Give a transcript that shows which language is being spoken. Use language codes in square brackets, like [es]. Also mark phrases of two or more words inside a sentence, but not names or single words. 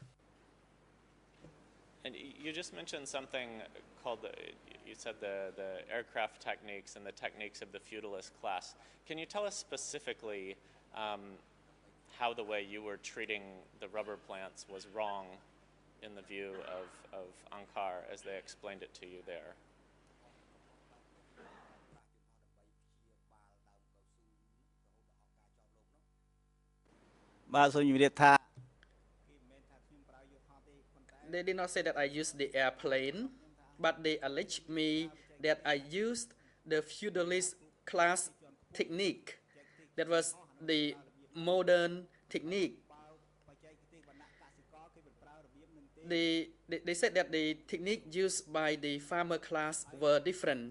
[en] And you just mentioned something called, you said the aircraft techniques and the techniques of the feudalist class. Can you tell us specifically how the way you were treating the rubber plants was wrong in the view of Angkar as they explained it to you there? [km] បាទសូមជម្រាបថា [en] They did not say that I used the airplane, but they alleged me that I used the feudalist class technique. That was the modern technique. They said that the technique used by the farmer class were different.